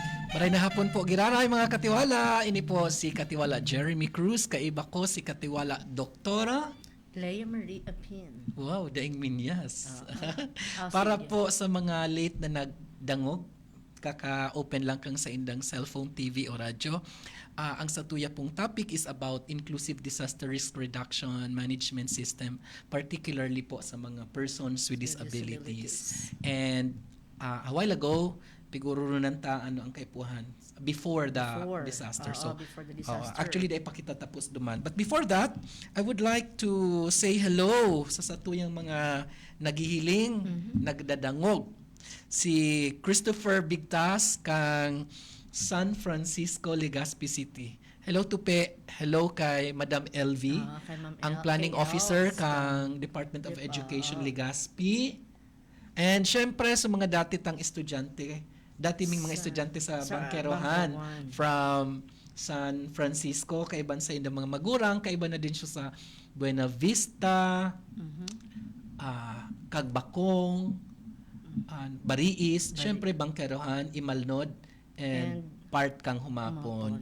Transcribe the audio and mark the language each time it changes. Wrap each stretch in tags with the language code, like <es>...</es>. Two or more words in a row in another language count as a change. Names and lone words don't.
<bik>Maray na hapon po, giraray mga katiwala. Ini po si Katiwala Jeremy Cruz. Kaiba ko si Katiwala Doktora. Leia Marie Apin. Wow, daing minyas. Para Para po sa mga late na nagdangog, kaka-open lang kang sa indang cellphone, TV o radyo. Ang satuya pong</bik> <en>topic is about inclusive disaster risk reduction management system, particularly</en> <bik>po sa mga</bik> <en>persons with disabilities. And a while ago,</en> <bik>siguro nanta ang kaipuhan</bik> <en>before the disaster. Before the disaster. Actually,</en> <bik>dahil pakita tapos duman.</bik> <en>But before that, I would like to say hello</en> <bik>sa satuyang mga nagihiling, nagdadangog. Si Christopher Bigtas kang San Francisco, Legazpi City. Hello Tupe, hello kay Madam LV, Kay Ma'am ang L. planning Kay officer Els, kang Department of Education Legazpi. And syempre sa mga dati tang estudyante, dati ming mga estudyante sa Bangkerohan from San Francisco, kaiban sa indang mga magurang, kaiban na din siya sa Buena Vista, Kagbakong, Bariis, syempre Bangkerohan, Imalnod, and part kang Humapon.</bik>